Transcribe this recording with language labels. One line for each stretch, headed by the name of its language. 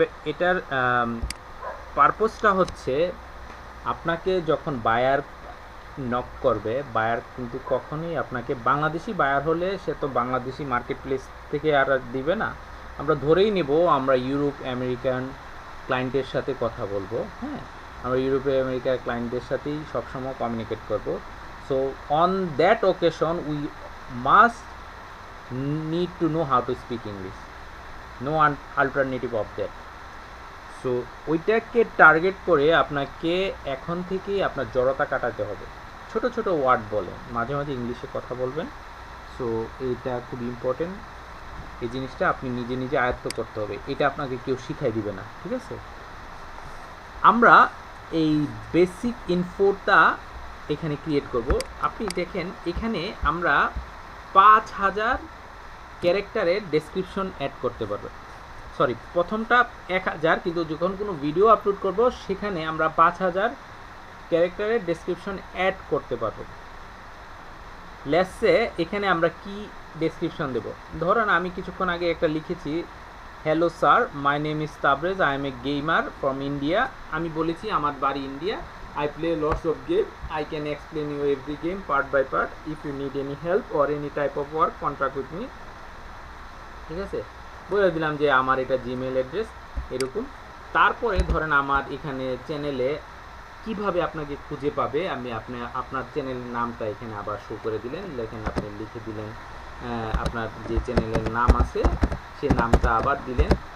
Bangla: এটার পারপোজটা হচ্ছে, আপনাকে যখন বায়ার নক করবে, বায়ার কিন্তু কখনোই আপনাকে, বাংলাদেশি বায়ার হলে সে তো বাংলাদেশি মার্কেট প্লেস থেকে আর দিবে না। আমরা ধরেই নেব আমরা ইউরোপ আমেরিকান ক্লায়েন্টের সাথে কথা বলবো, হ্যাঁ, আমরা ইউরোপে আমেরিকার ক্লায়েন্টদের সাথেই সবসময় কমিউনিকেট করব।
English: So on that occasion we must need to know how to speak English, no alternative of that.
Bangla: So ওইটাকে টার্গেট করে আপনাকে এখন থেকেই আপনার জড়তা কাটাতে হবে। ছোট ছোট ওয়ার্ড বলেন, মাঝে মাঝে ইংলিশে কথা বলবেন।
English: so এইটা খুব important,
Bangla: এই জিনিসটা আপনি নিজে নিজে আয়ত্ত করতে হবে, এটা আপনাকে কেউ শিখাই দিবে না, ঠিক আছে? আমরা এই বেসিক ইনফোটা এখানে ক্রিয়েট করব। আপনি দেখেন এখানে আমরা 5000 ক্যারেক্টারের ডেসক্রিপশন অ্যাড করতে পারবো। সরি, প্রথমটা 1000, কিন্তু যখন কোনো ভিডিও আপলোড করব সেখানে আমরা 5000 ক্যারেক্টারের ডেসক্রিপশন অ্যাড করতে পারবো।
English: let's say
Bangla: এখানে আমরা কি ডেসক্রিপশন দেব। ধরেন আমি কিছুক্ষণ আগে একটা লিখেছি,
English: Hello sir, my name is Tabrez, I am a gamer from India.
Bangla: আমি বলেছি আমার বাড়ি India,
English: I play lots of game, I can explain you every game part by part. If you need any help or any type of work, contact with me.
Bangla: ঠিক আছে, বলে দিলাম যে আমার এটা জিমেল অ্যাড্রেস এরকম। তারপরে ধরেন আমার এখানে চ্যানেলে কিভাবে আপনাকে খুঁজে পাবে, আমি আপনার চ্যানেলের নামটা এখানে আবার শো করে দিলেন, এখানে আপনি লিখে দিলেন আপনার যে চ্যানেলের নাম আছে সেই নামটা আবার দিলেন।